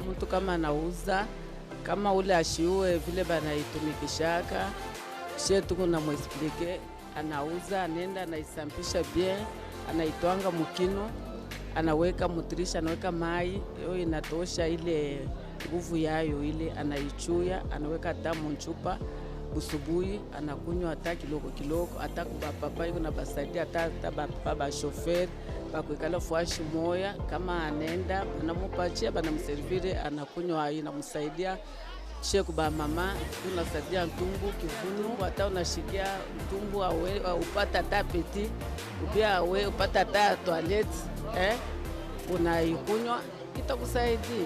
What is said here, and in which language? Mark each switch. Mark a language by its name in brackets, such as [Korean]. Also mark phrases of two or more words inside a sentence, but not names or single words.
[Swahili] mtu kama anauza kama ule ashiue vile banaitumikishaka she tukuna muexplique anauza anenda anaisampisha bien anaitwanga mukino anaweka mutrisha anaweka mai hiyo inatosha ile nguvu yayo ile anaichuya anaweka damu nchupa busubuhi anakunywa hata kiloko hata papa yuko na basaidia hata papa ba chauffeur bakuikala fuashi moya, kama anenda banamupachia banamservire anakunywa, inamsaidia sheku ba mama, unasaidia ntumbu kivunu, hata unashikia ntumbu awe upata hata peti, ubia awe upata hata toilette unaikunywa itakusaidia.